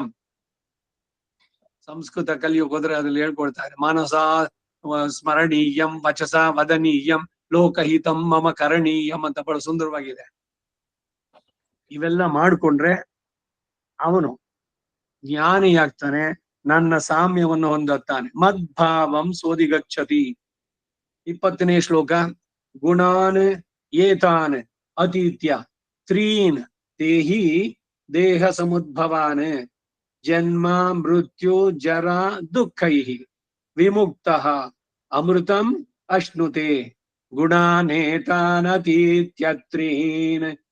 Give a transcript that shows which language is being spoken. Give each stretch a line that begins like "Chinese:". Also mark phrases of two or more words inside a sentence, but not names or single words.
Kannada: ಸಂಸ್ಕೃತ ಕಲಿಯೋಕೆ ಹೋದ್ರೆ ಅದ್ರಲ್ಲಿ ಹೇಳ್ಕೊಳ್ತಾರೆ,
Sanskrit: ಮಾನಸ ಸ್ಮರಣೀಯಂ ವಚಸ ವದನೀಯಂ ಲೋಕಹಿತಂ ಮಮ ಕರಣೀಯಂ
Kannada: ಅಂತ ಬಹಳ ಸುಂದರವಾಗಿದೆ. ಇವೆಲ್ಲ ಮಾಡ್ಕೊಂಡ್ರೆ ಅವನು ಜ್ಞಾನಿಯಾಗ್ತಾನೆ, ನನ್ನ ಸಾಮ್ಯವನ್ನು ಹೊಂದುತ್ತಾನೆ.
Sanskrit: ಮದ್ಭಾವಂ ಸೋದಿಗಚ್ಚತಿ. 20ನೇ ಶ್ಲೋಕ. ಗುಣಾನ್ ಏತಾನ್ ಅತೀತ್ಯ ತ್ರೀನ್ ದೇಹಿ ದೇಹ ಸಮುದ್ಭವಾನ್ ಜನ್ಮ ಮೃತ್ಯು ಜರ ದುಃಖೈಃ ವಿಮುಕ್ತಃ ಅಮೃತಂ ಅಶ್ನುತೆ ಗುಣಾನೇತಾನತೀತ್ಯತ್ರೀನ್.